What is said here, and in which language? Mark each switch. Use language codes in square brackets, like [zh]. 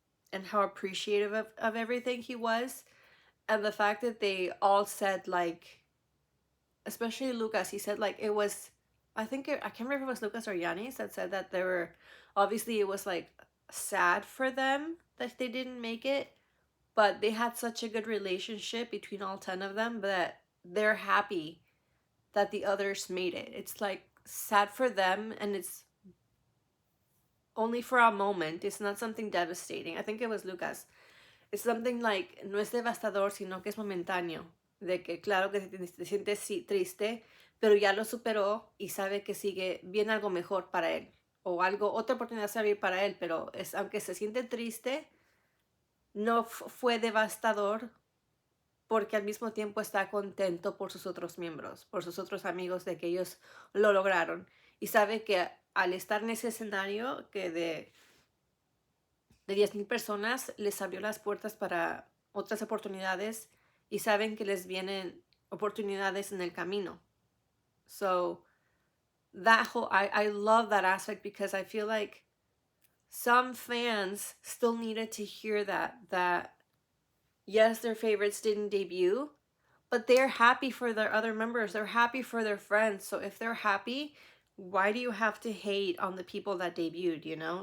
[en] And how appreciative of everything he was. And the fact that they all said, like, especially Lucas, he said, like, it was, I can't remember if it was Lucas or Yanis that said that they were, obviously it was like sad for them that they didn't make it, but they had such a good relationship between all 10 of them that they're happy that the others made it. It's like sad for them, and it's only for a moment. It's not something devastating. I think it was Lucas. It's something like, [es] no es devastador, sino que es momentáneo. De que claro que te sientes triste, pero ya lo superó y sabe que sigue, viene algo mejor para él. O algo, otra oportunidad de salir para él, pero aunque se siente triste, no fue devastador, porque al mismo tiempo está contento por sus otros miembros, por sus otros amigos, de que ellos lo lograron. Y sabe que al estar en ese escenario, que de 10,000 personas, les abrió las puertas para otras oportunidades, y saben que les vienen oportunidades en el camino. [en] So that whole, I love that aspect, because I feel like some fans still needed to hear that yes, their favorites didn't debut, but they're happy for their other members. They're happy for their friends. So if they're happy, why do you have to hate on the people that debuted, you know?